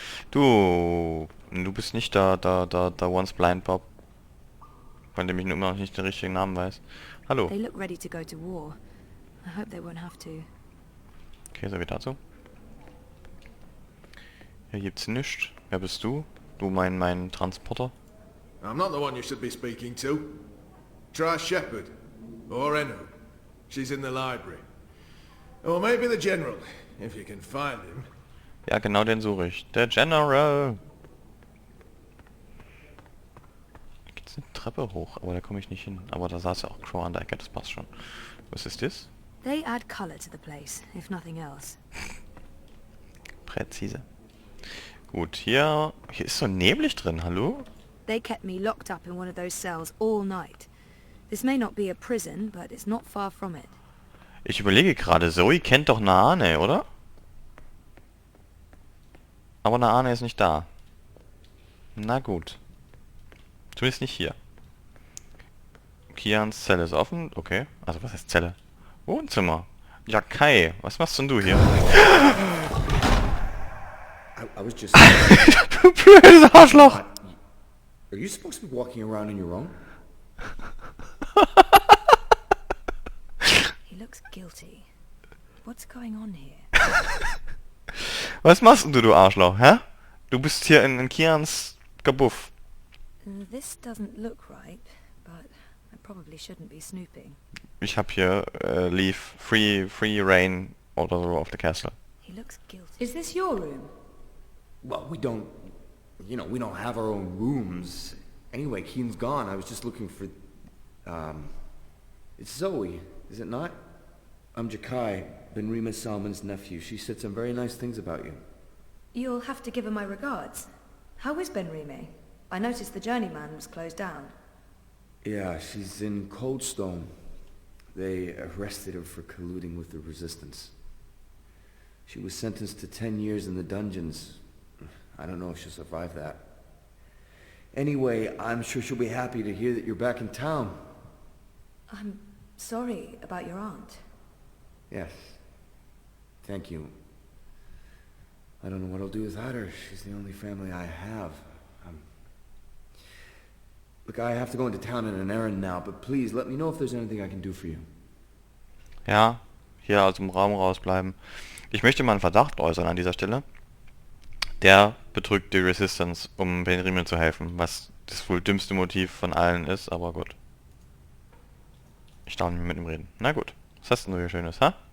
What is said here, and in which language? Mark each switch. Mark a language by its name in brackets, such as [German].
[German] Du bist nicht da Once Blind Bob. Von dem ich nur immer noch nicht den richtigen Namen weiß. Hallo. [English] They look ready to go to war. I hope they won't have to. [German] Okay, so viel dazu. Hier gibt's nichts. Wer bist du? Du mein Transporter? [English] I'm not the one you should be speaking to. Try Shepard. Or Enu. She's in the library. Or maybe the General, if you can find him. [German] Ja, genau den suche ich. Der General. Da geht's eine Treppe hoch, aber da komme ich nicht hin. Aber da saß ja auch Crow an der Ecke, das passt schon. Was ist das? [English] They add color to the place, if nothing else. [German] Präzise. Gut, hier ist so neblig drin, hallo? [English] They kept me locked up in one of those cells all night. This may not be a prison, but it's not far from it. [German] Ich überlege gerade, Zoe kennt doch Naane, oder? Aber Naane ist nicht da. Na gut. Zumindest nicht hier. Kians Zelle ist offen. Okay. Also was heißt Zelle? Wohnzimmer. Ja, Kai, was machst denn du hier? [English] I was just... [German] Du blödes Arschloch! [English] Are you supposed to be walking around on your own? He looks guilty. What's going on here? [German] Was machst denn du Arschloch, hä? Du bist hier in Kians Kabuff. [English] This doesn't look right, but I probably shouldn't be snooping. [German] Ich hab hier [English] Leave Free Reign [German] oder so auf der Castle. [English] He looks guilty. Is this your room? Well, we don't... You know, we don't have our own rooms. Anyway, Keen's gone. I was just looking for... It's Zoe, is it not? I'm Jakai, Benrima Salman's nephew. She said some very nice things about you. You'll have to give her my regards. How is Benrime? I noticed the Journeyman was closed down. Yeah, she's in Coldstone. They arrested her for colluding with the Resistance. She was sentenced to 10 years in the dungeons. I don't know if she'll survive that. Anyway, I'm sure she'll be happy to hear that you're back in town. I'm sorry about your aunt. Yes. Thank you. I don't know what I'll do without her. She's the only family I have. Look, I have to go into town on an errand now, but please let me know if there's anything I can do for you. [German] Ja, hier aus dem Raum rausbleiben. Ich möchte mal einen Verdacht äußern an dieser Stelle. Der betrügt die Resistance, um Benrime zu helfen, was das wohl dümmste Motiv von allen ist, aber gut. Ich darf nicht mit ihm reden. Na gut. Was hast denn du hier Schönes, ha?